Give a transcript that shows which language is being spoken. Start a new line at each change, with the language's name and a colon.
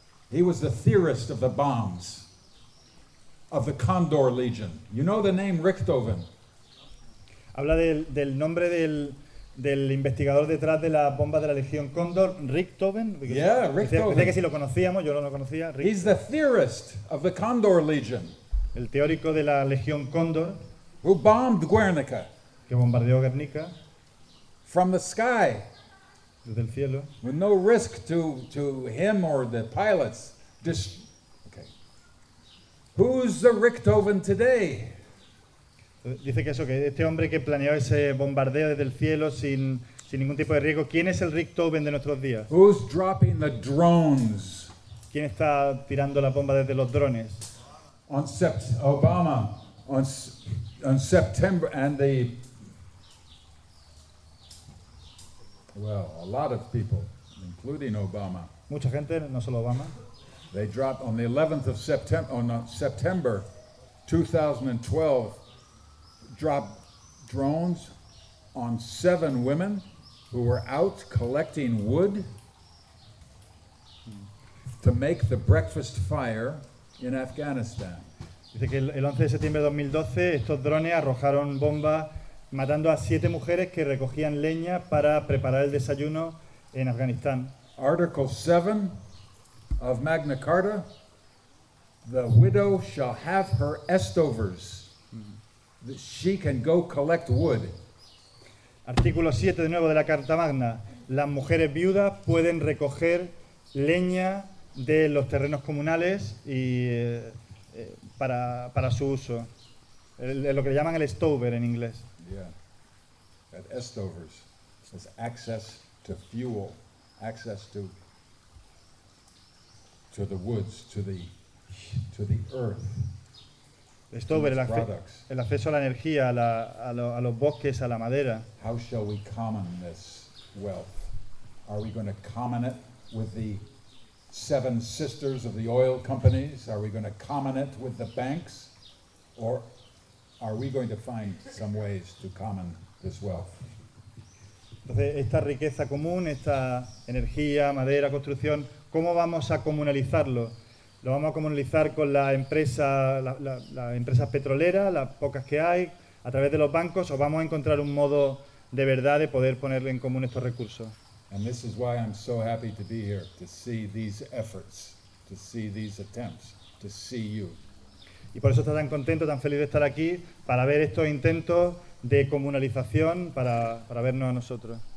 English: He was the theorist of the bombs, of the Condor Legion. You know the name Richthofen.
Spanish: Habla del nombre del investigador detrás de las bombas de la Legión Cóndor, Richthofen.
English: Yeah, Richthofen.
Spanish: Dice que si lo conocíamos, yo no lo conocía.
English: He's the theorist of the Condor Legion.
Spanish: El teórico de la Legión Cóndor.
English: Who bombed Guernica?
Spanish: Que bombardeó Guernica.
English: From the sky.
Spanish: Desde el cielo.
English: With no risk to him or the pilots. Okay. Who's the Richthofen today?
Spanish: Dice que eso, que este hombre que planeó ese bombardeo desde el cielo sin ningún tipo de riesgo, ¿quién es el Richthofen de nuestros días?
English: Who's dropping the drones?
Spanish: ¿Quién está tirando la bomba desde los drones?
English: Obama. On September and the well, a lot of people, including Obama.
Spanish: Mucha gente, no solo Obama.
English: They dropped on the 11th of September. On September 2012, dropped drones on seven women who were out collecting wood to make the breakfast fire in Afghanistan.
Spanish: Dice que el 11 de septiembre de 2012 estos drones arrojaron bombas matando a siete mujeres que recogían leña para preparar el desayuno en Afganistán.
English: Article 7 of Magna Carta: the widow shall have her estovers. She can go collect wood.
Spanish: Artículo 7 de nuevo de la Carta Magna: las mujeres viudas pueden recoger leña de los terrenos comunales y para su uso, lo que le llaman el stover en inglés.
English: Yeah, at estovers, it's access to fuel, access to the woods, to the earth.
Spanish: Stover, el acceso a la energía, a los bosques, a la madera.
English: How shall we common this wealth? Are we going to common it with the seven sisters of the oil companies? Are we going to common it with the banks, or are we going to find some ways to common this wealth?
Spanish: Entonces, esta riqueza común, esta energía, madera, construcción, ¿cómo vamos a comunalizarlo? ¿Lo vamos a comunalizar con la empresa, la empresa petrolera, las pocas que hay, a través de los bancos, o vamos a encontrar un modo de verdad de poder ponerle en común estos recursos?
English: And this is why I'm so happy to be here, to see these efforts, to see these attempts, to see you.
Spanish: Y por eso estoy tan contento, tan feliz de estar aquí, para ver estos intentos de comunalización, para vernos a nosotros.